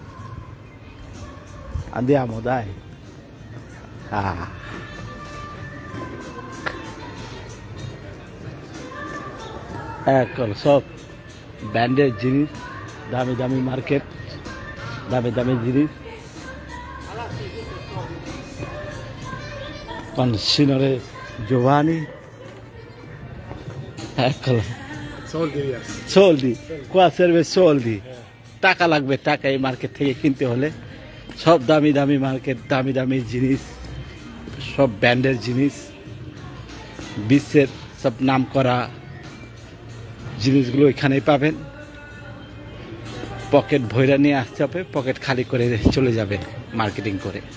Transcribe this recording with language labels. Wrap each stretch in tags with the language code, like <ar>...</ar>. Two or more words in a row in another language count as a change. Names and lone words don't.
<it>Andiamo dai. Eccolo,</it> <bn>সব ব্যান্ডের জিনিস, দামি দামি মার্কেট, দামি দামি জিনিস।</bn> <it>con Signore Giovanni. Eccolo. Soldi, qua serve soldi,</it> <bn>টাকা লাগবে, টাকা এই মার্কেট থেকে কিনতে হলে। সব দামি দামি মার্কেট, দামি দামি জিনিস, সব ব্র্যান্ডের জিনিস, বিশ্বের সব নাম করা জিনিসগুলো এখানেই পাবেন। পকেট ভইরা নিয়ে আসতে হবে, পকেট খালি করে চলে যাবে মার্কেটিং করে।</bn>